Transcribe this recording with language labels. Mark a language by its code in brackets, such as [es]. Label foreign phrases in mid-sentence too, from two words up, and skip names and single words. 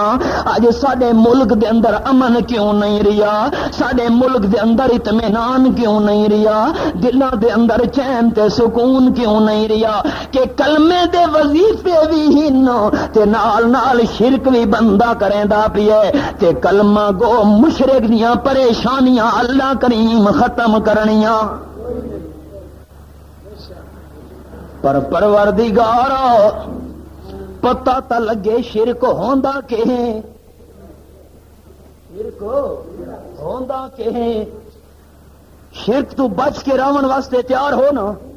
[pa] اج ساڈے ملک دے اندر امن کیوں نہیں رہیا؟ ساڈے ملک دے اندر اطمینان کیوں نہیں رہیا؟ دلاں دے اندر چین تے سکون کیوں نہیں رہیا؟ کہ کلمے دے وظیفے بھی ہن تے نال نال شرک بھی بندہ کریندا پیا تے کلمہ گو مشرک دیاں پریشانیاں اللہ کریم ختم کرنیاں۔ پر پروردگار پتہ تا لگے شرک ہوندا کہ شرک ہوندا کہ شرک تو بچ کے راون واسطے تیار ہو نا؟